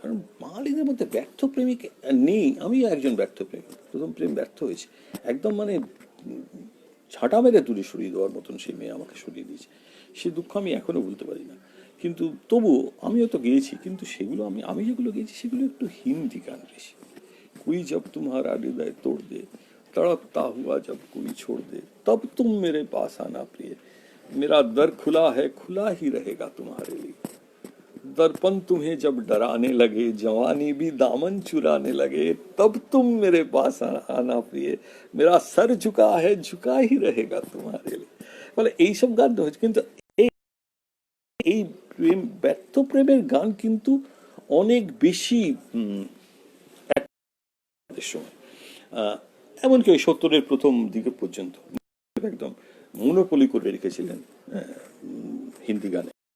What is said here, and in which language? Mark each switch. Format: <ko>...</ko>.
<bn>কারণ বাঙালিদের মধ্যে ব্যর্থ প্রেমিক নেই। আমিও একজন ব্যর্থ প্রেমিক, প্রথম প্রেম ব্যর্থ হয়েছে একদম, মানে ঝাঁটা মেরে দূরে সরিয়ে দেওয়ার মতন সেই মেয়ে আমাকে সরিয়ে দিয়েছে। সে দুঃখ আমি এখনো ভুলতে পারি না। কিন্তু তবুও আমিও তো গেয়েছি, কিন্তু সেগুলো আমি আমি যেগুলো গেয়েছি সেগুলো একটু হিন্দি গান বেশি।</bn> <hi>कोई जब तुम्हारा हृदय तोड़ दे, तड़पता हुआ जब कोई छोड़ दे, तब तुम मेरे पास आना प्रिय, मेरा दर खुला है, खुला ही रहेगा तुम्हारे लिए। दर्पण तुम्हें जब डराने लगे, जवानी भी दामन चुराने लगे, तब तुम मेरे पास आना प्रिय, मेरा सर झुका है, झुका ही रहेगा तुम्हारे लिए।</hi> <bn>বলে এইসব গান তো হচ্ছে, কিন্তু এই এই প্রেম, ব্যর্থ প্রেমের গান কিন্তু অনেক বেশি সময়, এমনকি ওই 70-এর প্রথম দিকে পর্যন্ত একদম মনোপলি করে রেখেছিলেন হিন্দি গানে।</bn>